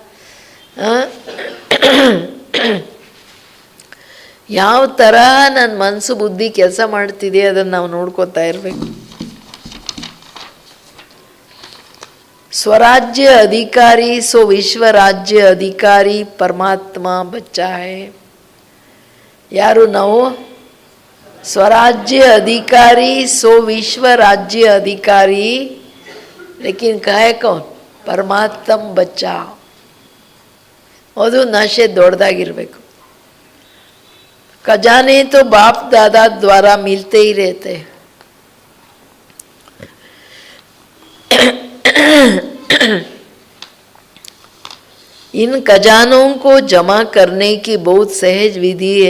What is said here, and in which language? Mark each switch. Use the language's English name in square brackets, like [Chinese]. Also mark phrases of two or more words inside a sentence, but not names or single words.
[Kannada] ಯಾವ ಥರ ನನ್ನ ಮನಸ್ಸು ಬುದ್ಧಿ ಕೆಲಸ ಮಾಡ್ತಿದೆ ಅದನ್ನು ನಾವು ನೋಡ್ಕೋತಾ ಇರಬೇಕು. [Hindi] स्वराज्य अधिकारी सो विश्व राज्य अधिकारी परमात्म बच्चा है. [Kannada] ಯಾರು ನಾವು? [Hindi] स्वराज्य अधिकारी सो विश्व राज्य अधिकारी, लेकिन कहे कौन? परमात्म बच्चा. [Kannada] ಅದು ನಶೆ ದೊಡ್ಡದಾಗಿರಬೇಕು. [Hindi] खजाने तो बाप दादा द्वारा मिलते ही रहते हैं. इन खजानों को जमा करने की बहुत सहज विधि है.